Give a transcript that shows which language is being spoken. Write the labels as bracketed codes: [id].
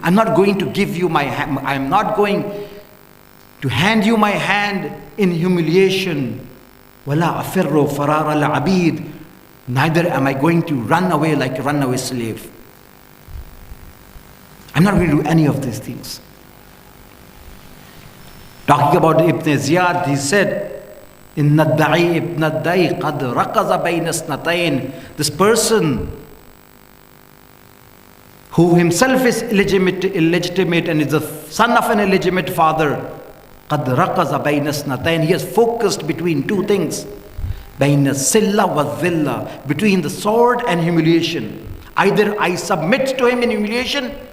[en] I'm not going to give you my hand, I'm not going to hand you my hand in humiliation. [ar] وَلَا أَفِرُّ فَرَارَ الْعَبِيدِ. [en] Neither am I going to run away like a runaway slave. I'm not going to do any of these things. Talking about Ibn Ziyad, he said, [ar] إِنَّ الدَّعِي إِبْنَ الدَّيْ قَدْ رَقَزَ بَيْنَ اثْنَتَيْنِ. [en] This person who himself is illegitimate and is the son of an illegitimate father, [ar] قَدْ رَقَزَ بَيْنَ اثْنَتَيْنِ. [en] He has focused between two things. [ar] بَيْنَ السِّلَّةِ وَالذِّلَّةِ. [en] Between the sword and humiliation. Either I submit to him in humiliation,